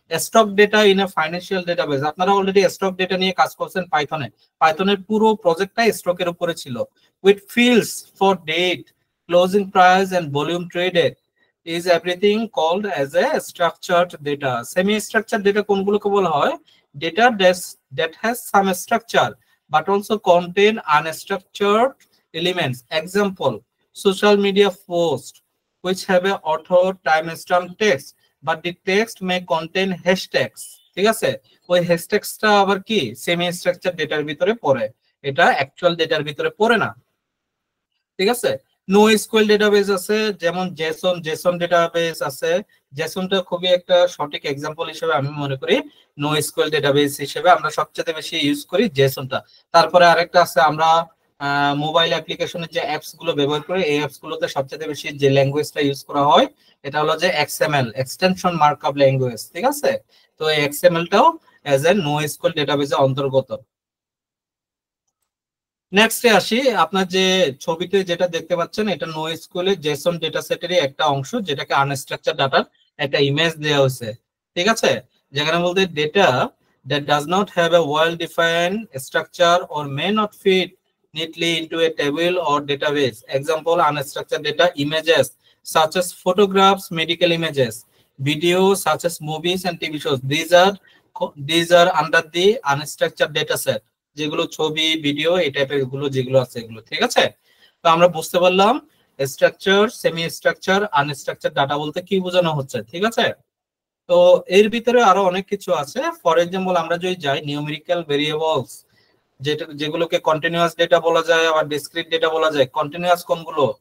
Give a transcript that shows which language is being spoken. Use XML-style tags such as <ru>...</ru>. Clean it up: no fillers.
<en>Stock data in a financial database.</en> <bn>আপনারা already stock data নিয়ে কাজ করছেন পাইথনে, পাইথনের পুরো প্রজেক্টটাই স্টকের উপরে ছিল।</bn> <en>With fields for date, closing price and volume traded is everything called as a structured data.</en> <bn>Semi structured data কোনগুলোকে বলা হয়?</bn> <en>Data that has some structure but also contain unstructured elements. Example, social media posts which have a author timestamp text but the text may contain hashtags.</en> <bn>ঠিক আছে, ওই হ্যাশট্যাগসটা আবার কি semi structure ডেটার ভিতরে পড়ে, এটা অ্যাকচুয়াল ডেটার ভিতরে পড়ে না। ঠিক আছে, নো এসকিউএল ডেটাবেস আছে, যেমন জেসন ডেটাবেস আছে। জেসনটা খুবই একটা সঠিক এক্সাম্পল হিসেবে আমি মনে করি। নো এসকিউএল ডেটাবেস হিসেবে আমরা সবচেয়ে বেশি ইউজ করি জেসনটা। তারপরে আরেকটা আছে, আমরা মোবাইল অ্যাপ্লিকেশনের যে অ্যাপস গুলো ব্যবহার করি, এই অ্যাপস গুলোতে সবচেয়ে বেশি যে ল্যাঙ্গুয়েজটা ইউজ করা হয় এটা হলো যে এক্সএমএল, এক্সটেনশন মার্কআপ ল্যাঙ্গুয়েজ। ঠিক আছে, তো এই এক্সএমএলটাও অ্যাজ এ নো এসকিউএল ডেটাবেসের অন্তর্গত। নেক্সটে আসি, আপনার যে ছবিতে যেটা দেখতে পাচ্ছেন এটা নো এসকিউএল জেসন ডেটা সেটেরই একটা অংশ, যেটাকে আনস্ট্রাকচার ডাটার একটা ইমেজ দেওয়া হয়েছে। ঠিক আছে, যেখানে বলতে</bn> <en>Data that does not have a well defined structure or may not fit neatly into a table or database. Example, unstructured data, images such as photographs, medical images, videos such as movies and TV shows. These are under the unstructured data set.</en> <bn>যেগুলো ছবি, video, এই টাইপের গুলো যেগুলো আছে এগুলো। ঠিক আছে, তো আমরা বুঝতে পারলাম structure, semi structure, unstructured data বলতে কি বোঝানো হচ্ছে। ঠিক আছে, তো এর ভিতরে আরো অনেক কিছু আছে। ফর এক্সাম্পল, আমরা যদি যাই নিউমেরিক্যাল ভেরিয়েবলস, যেগুলোকে কন্টিনিউয়াস ডেটা বলা যায় আবার ডিসক্রিট ডেটা বলা যায়। কন্টিনিউয়াস কোনগুলো?</bn>